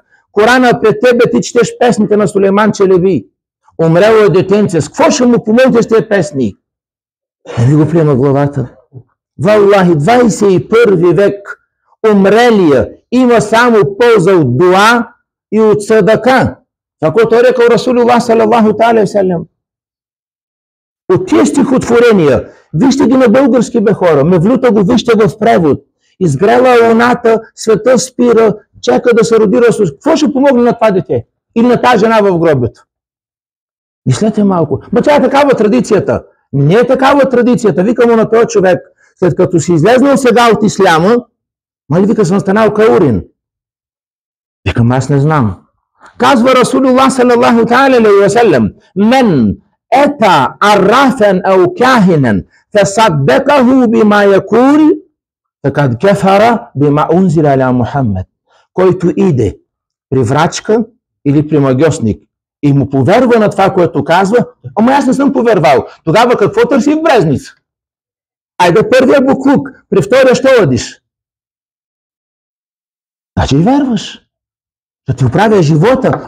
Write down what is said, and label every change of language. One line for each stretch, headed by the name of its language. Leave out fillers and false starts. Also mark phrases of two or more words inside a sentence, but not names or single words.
Bulgarian: Корана пред тебе, ти четеш песните на Сулейман Челеби. Умрело е детенце. С какво ще му помогнете с тези песни? Не ви го приема главата. Валлахи, 21 век умрелия има само полза от дуа и от садака. Ако той рекал Расулуллах
Arabic: صلى الله تعالى سلام.
Bulgarian: От тия стихотворения, вижте ги на български, бе, хора, мевлюта го вижте в превод. Изгрела луната, света спира, чека да се роди Расул. Какво ще помогне на това дете? Или на тази жена в гробето? Мислете малко. Ма тя е такава традицията. Не е такава традицията. Вика му на този човек, след като си излезнал сега от исляма, мали вика, съм станал каурин. Викам, аз не знам.
Arabic: Казва Расулуллах صلى الله تعالى عليه وسلم من أتى عرافا أو كاهنا فصدقه بما يقول فقد كفر بما أنزل على محمد.
Bulgarian: Който иде при врачка или при магьосник и му поверва на това, което казва, ама аз не съм повервал. Тогава какво търси в брезница? Айде първия буклук, при втория ще ладиш. Значи верваш. Да ти оправя живота.